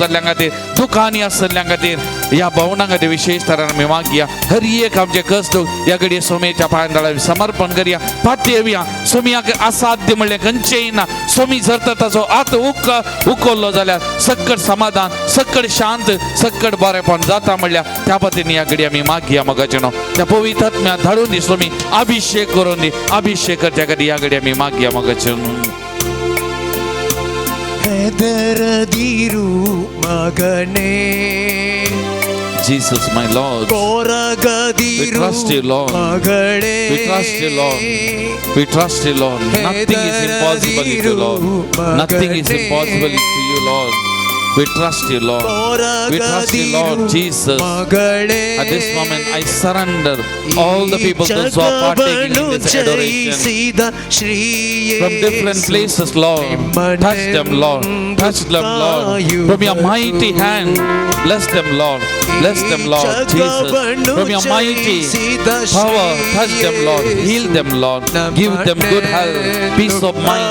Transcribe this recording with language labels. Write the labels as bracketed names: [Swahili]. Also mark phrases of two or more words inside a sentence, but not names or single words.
[Konkani] जाल्ल्या खातीर दुखांनी आसल्या खातीर ह्या भवना खातीर विशेष तरान आमी मागया हर एक आमचे कश्ट ह्या घडये सुमयेच्या पांयां धाडून समर्पण करया पाती येवया सुमयाक असाध्य म्हणलें खंयचेंय ना सुमी जर तर ताचो हात उखल्लो जाल्यार सक्कड समाधान सक्कड शांत सक्कड बरेपण जाता म्हणल्यार त्या पद्दतीन ह्या घडये आमी मागया मगाचेनो त्या पवित्र आत्म्या धाडून दी सुमी अभिषेक करून दी अभिषेक करच्या खातीर ह्या घडये आमी मागया मगाचेनो [Kannada] ಹೆದರದಿರು ಮಗನೇ [English] Jesus my Lord [Kannada] ಕೊರಗದಿರು [English] we trust you Lord [Kannada] ಮಗಳೇ [English] we trust you Lord we trust you Lord nothing is impossible to you Lord nothing is impossible to you Lord we trust you Lord we trust you Lord Jesus at this moment I surrender all the people those who are partaking in this adoration from different places Lord touch them Lord touch them Lord from your mighty hand bless them Lord Jesus from your mighty power touch them Lord heal them Lord give them good health peace of mind